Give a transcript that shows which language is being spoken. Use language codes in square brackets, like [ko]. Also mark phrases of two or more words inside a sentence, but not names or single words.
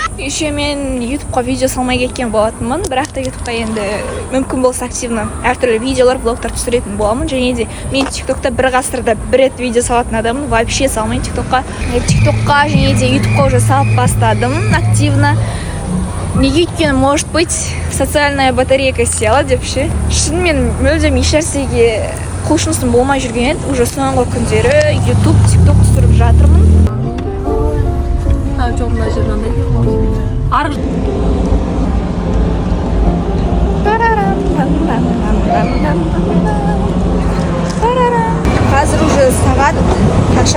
[kk] Еще мен YouTube-қа видео салмай кеткен болатынмын, бірақ та YouTube-қа енді мүмкін болса активно әртүрлі видеолар, блогтар түсіретін боламын. Және де мен TikTok-та бір ғасырда бір рет видео салатын адаммын, вообще салмайын TikTok-қа. TikTok-қа және де YouTube-қа уже салып бастадым активно. Неге өйткені, [ru] может быть, социальная батарейка села деп ше. [kk] Шынымен мүлдем еш нәрсеге құлшынысым болмай жүрген еді. Уже соңғы күндері YouTube, TikTok түсіріп жатырмын. Жоқ, мына жер мынандай. Арғы. Қазір уже сағат қаша?